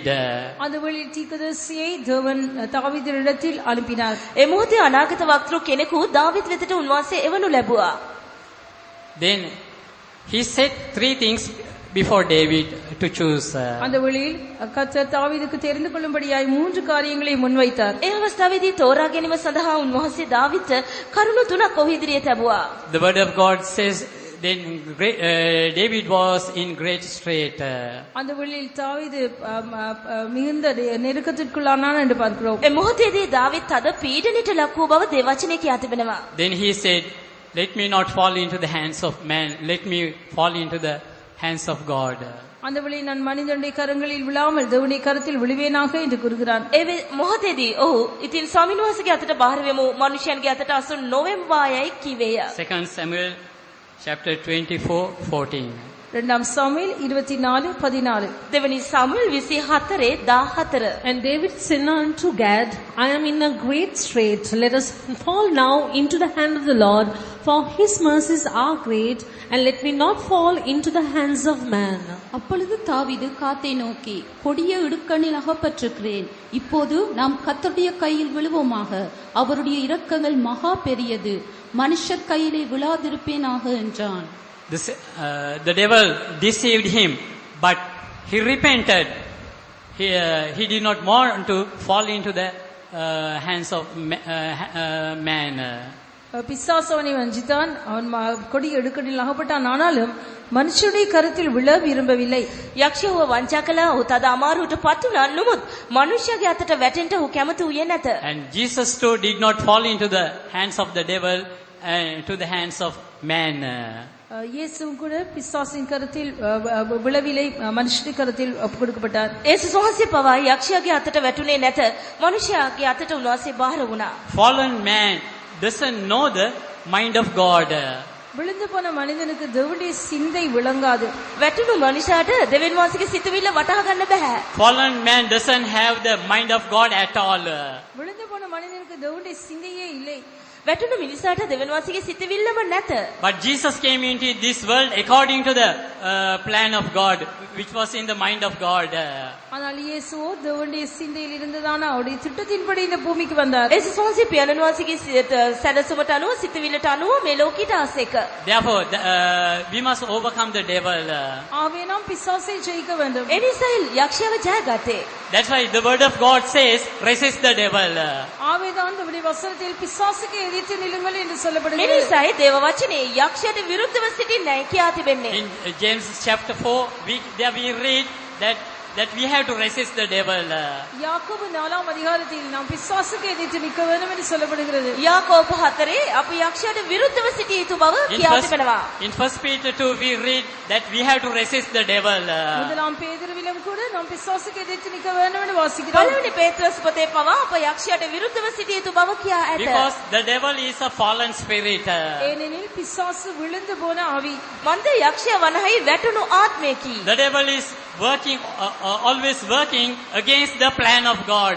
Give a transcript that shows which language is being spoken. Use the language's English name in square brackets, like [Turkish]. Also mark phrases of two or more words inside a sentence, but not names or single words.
[Tamil] அந்த வழியில் தீர்க்கதரிசியை தேவன் தாவீதினிடத்தில் அனுப்பினார். [Sinhala] ඒ මොහොතේ අනාගත වක්තෘ කෙනෙකු දාවිද් වෙතට උන්වහන්සේ එවනු ලැබුවා. [English] Then he said three things before David to choose. [Tamil] அந்த வழியில் கர்த்தர் தாவீதுக்கு தெரிந்து கொள்ளும்படியாய் மூன்று காரியங்களை முன்வைத்தார். [Sinhala] ඒ අවස්ථාවේදී තෝරා ගැනීම සඳහා උන්වහන්සේ දාවිද්ට කරුණු තුනක් ඔහු ඉදිරියට ලැබුවා. [English] The word of God says then David was in great strait. [Tamil] அந்த வழியில் தாவீது மிகுந்த நெருக்கத்திற்குள்ளானான் என்று பார்க்கிறோம். [Sinhala] ඒ මොහොතේදී දාවිද් තද පීඩනයට ලක් වූ බව දේවචනයේ කියා තිබෙනවා. [English] Then he said, let me not fall into the hands of man, let me fall into the hands of God. [Tamil] அந்த வழியில் நான் மனிதனுடைய கரங்களில் விழாமல் தேவனுடைய கரத்தில் விழுவேனாக என்று கூறுகிறான். [Sinhala] ඒ මොහොතේදී ඔහු ඉතින් ස්වාමීන් වහන්සේගේ අතට බාහිර වෙමු මනුෂ්‍යයන්ගේ අතට අසු නොවෙම්වායයි කිවේය. [English] 2 Samuel chapter 24:14. [Tamil] இரண்டாம் சாமுவேல் 24:14. [Sinhala] දෙවනි සමුවෙල් 24:14. [English] And David said unto Gad, I am in a great strait. Let us fall now into the hand of the Lord, for his mercies are great, and let me not fall into the hands of man. [Tamil] அப்பொழுது தாவீது காத்தை நோக்கி, கொடிய இடுக்கணில் அகப்பட்டிருக்கிறேன், இப்போது நாம் கர்த்தருடைய கையில் விழுவோமாக, அவருடைய இரக்கங்கள் மகா பெரியது, மனுஷர் கையிலே விழாதிருப்பேனாக என்றான். [English] The devil deceived him, but he repented. He did not want to fall into the hands of man. [Tamil] பிசாசு அவனை வஞ்சித்தான், அவன் கொடிய இடுக்கணில் அகப்பட்டான், ஆனாலும் மனுஷனுடைய கருத்தில் விழ விரும்பவில்லை. [Sinhala] යක්ෂයව වංචා කළා. ඔහු තද අමාරුවට පත් වුණා. නමුත් මනුෂ්‍යයාගේ අතට වැටෙන්න ඔහු කැමති වූයේ නැත. [English] And Jesus too did not fall into the hands of the devil and to the hands of man. [Tamil] இயேசுவும் கூட பிசாசின் கருத்தில் விழவில்லை, மனுஷனுடைய கருத்தில் ஒப்புக் கொடுக்கப்பட்டார். [Sinhala] ඒසුස් වහන්සේ පවා යක්ෂයාගේ අතට වැටුනේ නැත. මනුෂ්‍යයාගේ අතට උන්වහන්සේ බාහිර වුණා. [English] Fallen man doesn't know the mind of God. [Tamil] விழுந்து போன மனிதனுக்கு தேவனுடைய சிந்தை விளங்காது. [Sinhala] වැටුණු මනුෂයාට දෙවියන් වහන්සේගේ සිතුවිල්ල වටහා ගන්න බෑ. [English] Fallen man doesn't have the mind of God at all. [Tamil] விழுந்து போன மனிதனுக்கு தேவனுடைய சிந்தையே இல்லை. [Sinhala] වැටුණු මිනිසාට දෙවියන් වහන්සේගේ සිතුවිල්ලම නැත. [English] But Jesus came into this world according to the plan of God, which was in the mind of God. [Tamil] ஆனால் இயேசுவோ தேவனுடைய சிந்தையில் இருந்ததான அவருடைய திட்டத்தின்படி இந்த பூமிக்கு வந்தார். [Sinhala] ඒසුස් වහන්සේ පියාණන් වහන්සේගේ සැලසුමට අනුව සිතුවිල්ලට අනුව මේ ලෝකයට ආසේක. [English] Therefore, we must overcome the devil. [Tamil] ஆவே நாம் பிசாசை ஜெயிக்க வேண்டும். [Sinhala] ඒ නිසා යක්ෂයාව ජයගත්තේ. [English] That's why the word of God says, resist the devil. [Tamil] ஆவேதான் தேவனுடைய வசனத்தில் பிசாசுக்கு எதிர்த்து நில்லுங்கள் என்று [Sinhala] ඒ [Tamil] சொல்லப்படுகிறது. [Sinhala] නිසායි දේව වචනේ යක්ෂයාට විරුද්ධව සිටින්නයි කියා තිබෙන්නේ. [English] In James chapter 4, we read that we have to resist the devil. [Tamil] யாக்கோபு 4ஆம் அதிகாரத்தில் நாம் பிசாசுக்கு எதிர்த்து நிற்க வேண்டும் என்று சொல்லப்படுகிறது. [Sinhala] යාකෝබ 4 අපි යක්ෂයාට විරුද්ධව සිටිය යුතු බව කියා තිබෙනවා. [English] In 1 Peter 2, we read that we have to resist the devil. [Tamil] முதலாம் பேதுருவிலும் கூட நாம் பிசாசுக்கு எதிர்த்து நிற்க வேண்டும் என்று வாசிக்கிறோம். [Sinhala] පළවෙනි පේත්‍රස් පොතේ පවා අප යක්ෂයාට විරුද්ධව සිටිය යුතු බව කියා ඇත. [English] Because the devil is a fallen spirit. [Tamil] ஏனெனில் பிசாசு விழுந்து போன ஆவி. [Sinhala] මන්ද යක්ෂයා වනහයි වැටුණු ආත්මයකි. [English] The devil is working, always working against the plan of God.